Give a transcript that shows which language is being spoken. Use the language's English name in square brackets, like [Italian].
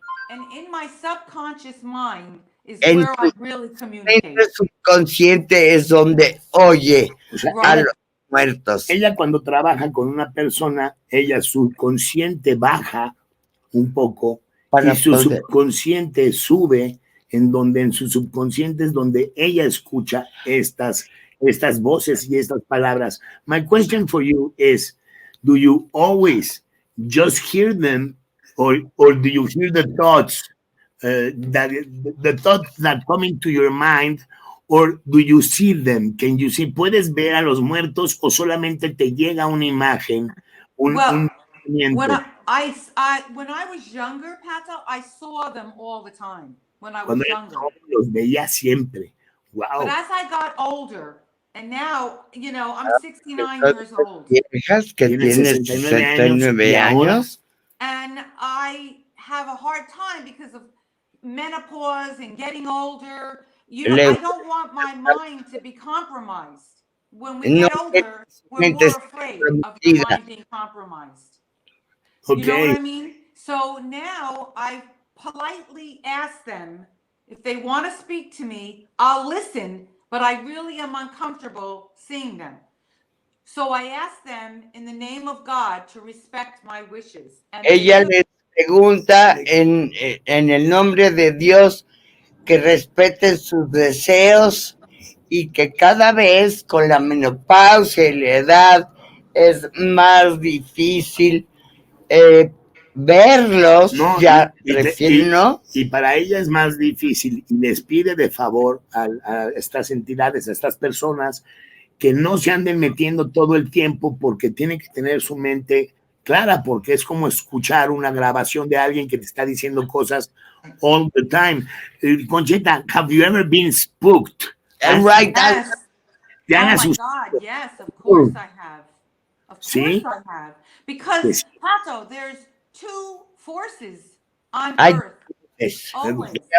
[English] And in my subconscious mind is where I really communicate. [Spanish] En el subconsciente es donde oye a los muertos. Ella cuando trabaja con una persona, ella subconsciente baja un poco y su subconsciente sube, en su subconsciente es donde ella escucha estas voces y estas palabras. [English] My question for you is, do you always just hear them, or do you hear the thoughts the thoughts that come into your mind, or do you see them? Can you see? [Spanish] ¿Puedes ver a los muertos o solamente te llega una imagen, un movimiento? [English] When I was younger, Pato, I saw them all the time. When I was younger. [Spanish] Los veía siempre. [English] But Wow. as I got older, and now, I'm 69 years old. [Spanish] Viejas que Tiene tiene 69 años. [English] And I have a hard time because of menopause and getting older. I don't want my mind to be compromised. When we get older, we're more afraid of your mind being compromised. Okay. You know what I mean? So now I politely ask them if they want to speak to me, I'll listen, but I really am uncomfortable seeing them. So I ask them in the name of God to respect my wishes. And [Spanish] ella les pregunta en el nombre de Dios que respeten sus deseos y que cada vez con la menopausia y la edad es más difícil verlos, No, ya refieren, ¿no? y para ella es más difícil y les pide de favor a estas entidades, a estas personas, que no se anden metiendo todo el tiempo porque tienen que tener su mente clara, porque es como escuchar una grabación de alguien que te está diciendo cosas [English] all the time. Concetta, have you ever been spooked? Right. Yes. Oh my God, yes, of course I have. Of course I have. Because, Pato, there's two forces on earth. Always.